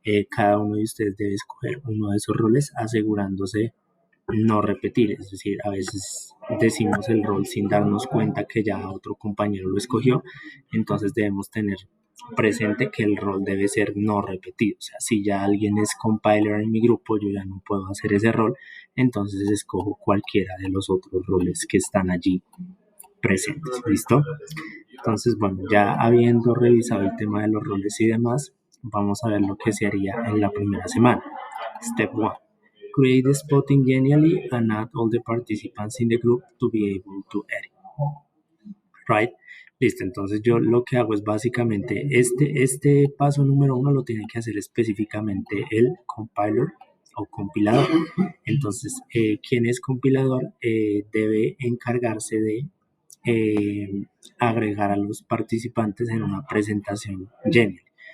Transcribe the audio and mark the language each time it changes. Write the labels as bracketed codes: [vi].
[es] Cada uno de ustedes debe escoger uno de esos roles asegurándose no repetir, es decir, a veces decimos el rol sin darnos cuenta que ya otro compañero lo escogió, entonces debemos tener presente que el rol debe ser no repetido. O sea, si ya alguien es compiler en mi grupo, yo ya no puedo hacer ese rol, entonces escojo cualquiera de los otros roles que están allí presentes. ¿Listo? Entonces, bueno, ya habiendo revisado el tema de los roles y demás, vamos a ver lo que se haría en la primera semana. [en] Step 1. Create the spotting genially and add all the participants in the group to be able to edit. Right? [es] Listo, entonces yo lo que hago es básicamente este paso número 1 lo tiene que hacer específicamente el compiler o compilador. Entonces, quien es compilador debe encargarse de agregar a los participantes en una presentación genial.